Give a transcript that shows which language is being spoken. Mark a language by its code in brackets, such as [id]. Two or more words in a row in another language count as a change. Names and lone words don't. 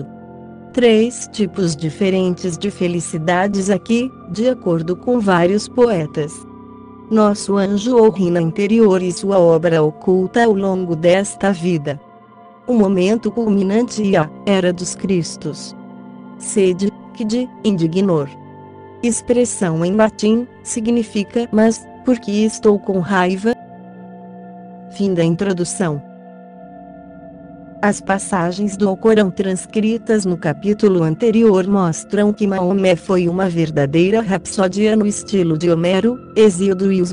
[pt] Três tipos diferentes de felicidades aqui, de acordo com vários poetas. Nosso anjo ou rina interior e sua obra oculta ao longo desta vida. O momento culminante e a era dos Cristos. [la] Sede, quid, indignor. [pt] Expressão em latim, significa mas, porque estou com raiva. Fim da introdução. As passagens do Alcorão transcritas no capítulo anterior mostram que Maomé foi uma verdadeira rapsódia no estilo de Homero, Hesíodo e os